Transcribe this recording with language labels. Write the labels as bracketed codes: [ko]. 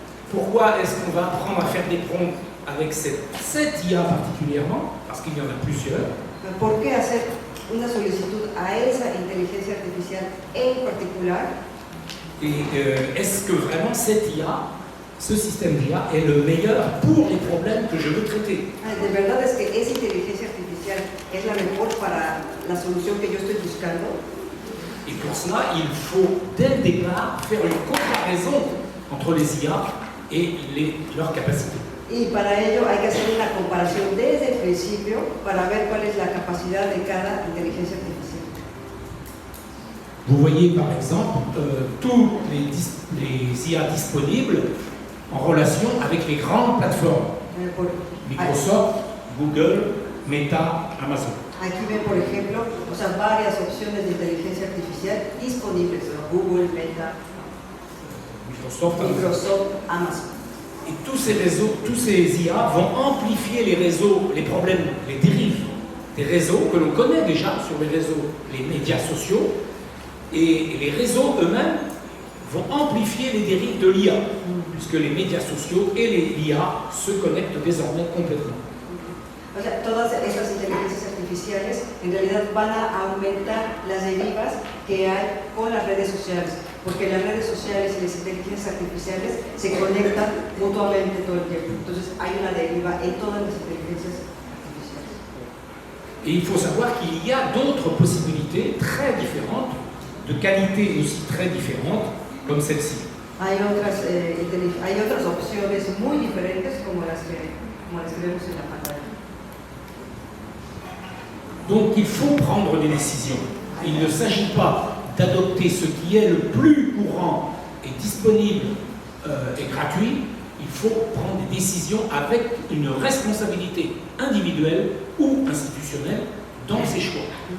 [fr] Pourquoi est-ce qu'on va apprendre à faire des prompts avec cette IA particulièrement? Parce qu'il y en a plusieurs. [es] ¿Por qué hacer una solicitud a esa inteligencia artificial en particular? [fr] Et est-ce que vraiment cette IA, ce système d'IA, est le meilleur pour les problèmes que je veux traiter? [es] De verdad es que esa inteligencia artificial es la mejor para la solución que yo estoy buscando. [fr] Et pour cela, il faut dès le départ faire une comparaison entre les IA et leurs capacités. [es] Y para ello hay que hacer una comparación desde el principio para ver cuál es la capacidad de cada inteligencia artificial. [fr] Vous voyez par exemple tous les IA disponibles en relation avec les grandes plateformes. Microsoft, Google, Meta, Amazon. [es] Aquí ven, por ejemplo, varias opciones de inteligencia artificial disponibles, Google, Meta, Microsoft, Amazon. [fr] Et tous ces IA vont amplifier les réseaux, les problèmes, les dérives des réseaux que l'on connaît déjà sur les réseaux, les médias sociaux. Et les réseaux eux-mêmes vont amplifier les dérives de l'IA, puisque les médias sociaux et l'IA se connectent désormais complètement. [es] O sea, todas estas inteligencias artificiales en realidad van a aumentar las derivas que hay con las redes sociales, porque las redes sociales y las inteligencias artificiales se conectan mutuamente todo el tiempo. Entonces hay una deriva en todas las inteligencias artificiales. [fr] Et il faut savoir qu'il y a d'autres possibilités très différentes, de qualité aussi très différentes, comme celle-ci. [es] Hay otras opciones muy diferentes como las que vemos en la pantalla. [fr] Donc il faut prendre des décisions. Il ne s'agit pas d'adopter ce qui est le plus courant et disponible et gratuit. Il faut prendre des décisions avec une responsabilité individuelle ou institutionnelle dans ses choix.